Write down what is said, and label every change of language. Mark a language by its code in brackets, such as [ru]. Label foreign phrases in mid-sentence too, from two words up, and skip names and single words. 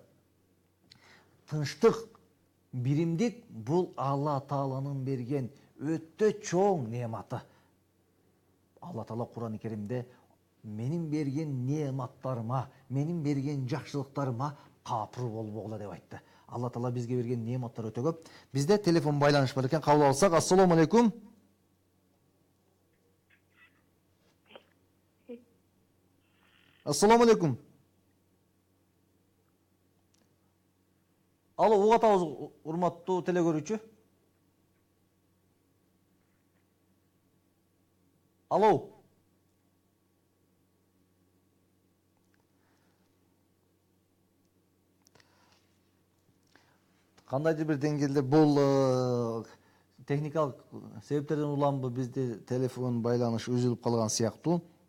[ky] Тынчтык, биримдик бул Алла Тааланын берген өтө чоң неаматы. Алла Таала Кур'ан-ы Керимде менин берген неаматтарыма, менин берген жакшылыктарыма капыр болбогула деп айтты. Алла Таала бизге берген неаматтар өтө көп. Бизде телефон байланыш бар экен, кабыл алсак. [ar] السلام عليكم. السلام عليكم. [ky] Алло, угуп атабыз, урматтуу теле көрүүчү. Алло. Кандайдыр бир деңгээлде бул техникалык себептерден уламбы бизде телефон байланыш үзүлүп калган сыяктуу.